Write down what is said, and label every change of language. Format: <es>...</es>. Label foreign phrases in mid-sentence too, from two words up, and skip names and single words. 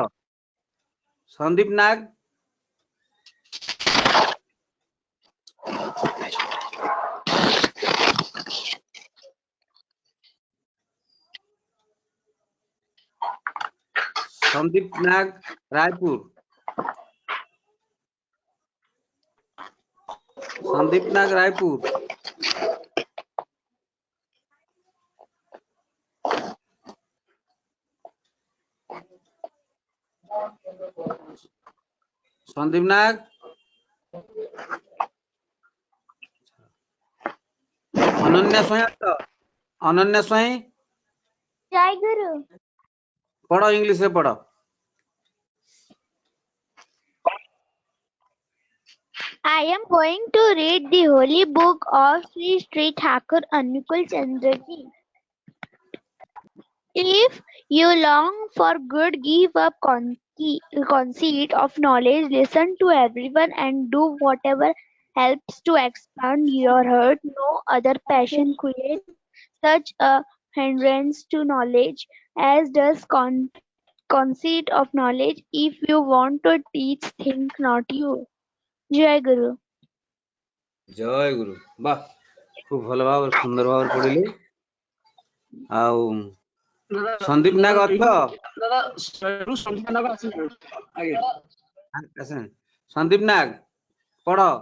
<or>ସନ୍ଦୀପ ନାଗ ରାୟପୁର। ସନ୍ଦୀପ ନାଗ ରାୟପୁର। সন্দীপ নাগ ଅନନ୍ୟା ସ୍ୱାଇଁ ଅନନ୍ୟା ସ୍ୱାଇଁ ଜୟ ଗୁରୁ। ପଢ ଇଂଲିଶରେ ପଢ।</or> <en>I am going to read the holy book of Sri Sri Thakur Anukul Chandra Ji. If you long for good, give up conceit of knowledge, listen to everyone and do whatever helps to expand your heart. No other passion creates such a hindrance to knowledge as does conceit of knowledge. If you want to teach, think not you.</en> <or>ଜୟ ଗୁରୁ. ଜୟ ଗୁରୁ। ବାଃ, ଖୁବ ଭଲ ଭାବରେ ସୁନ୍ଦର ଭାବରେ ପଢିଲେ। ଆଉ ସନ୍ଦୀପ ନାଗ ଅଛ? ସନ୍ଦୀପ ନାଗ ପଢ।</or>